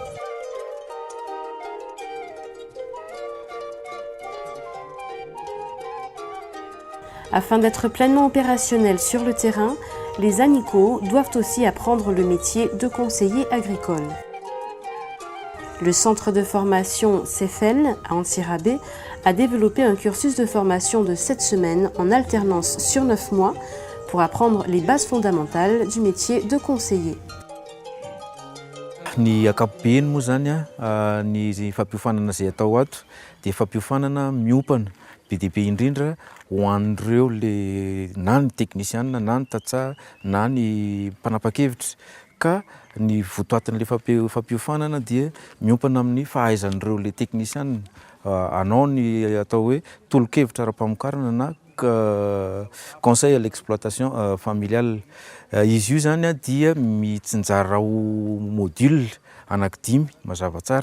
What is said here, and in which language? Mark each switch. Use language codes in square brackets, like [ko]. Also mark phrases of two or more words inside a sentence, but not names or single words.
[fr] Afin d'être pleinement opérationnels sur le terrain, les ANICO doivent aussi apprendre le métier de conseiller agricole. Le centre de formation CEFEL à Antsirabe a développé un cursus de formation de 7 semaines en alternance sur 9 mois pour apprendre les bases fondamentales du métier de conseiller. [mg] Ny ankapobeny moa zany ny fampiofanana izay atao ato dia fampiofanana miopana be dia be indrindra ho an'ireo na ny teknisiana na ny tantsaha na ny mpanapa-kevitra ka ny votoatin'ilay fampiofanana dia miompana amin'ny fahaizan'ireo le teknisiana anao ny atao hoe tolo-kevitra ara-pamokarana na [fr] conseil à l'exploitation familiale. [mg] Izy io zany dia mitsinjara ho module anankidimy mazava tsara.